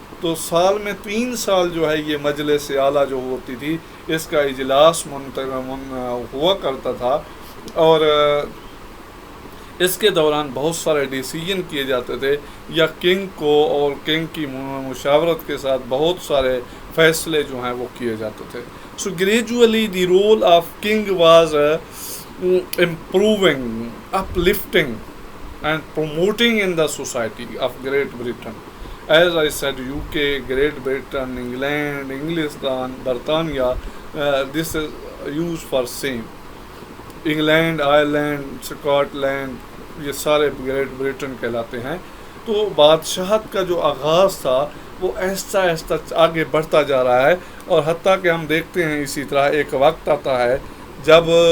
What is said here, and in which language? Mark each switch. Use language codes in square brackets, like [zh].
[ur] تو سال میں 3 سال جو ہے یہ مجلس اعلیٰ جو ہوتی تھی اس کا اجلاس ہوا کرتا تھا، اور اس کے دوران بہت سارے ڈیسیجن کیے جاتے تھے یا کنگ کو اور کنگ کی مشاورت کے ساتھ بہت سارے فیصلے جو ہیں وہ کیے جاتے تھے. [en] So gradually the role of king was improving, uplifting and promoting in the society of Great Britain. As I said, UK, Great Britain, England, Englistan, Britannia, this is used for same. [ur] England, Ireland, Scotland, یہ سارے Great Britain کہلاتے ہیں. تو بادشاہت کا جو آغاز تھا وہ آہستہ آہستہ آگے بڑھتا جا رہا ہے، اور حتیٰ کہ ہم دیکھتے ہیں اسی طرح ایک وقت آتا ہے جب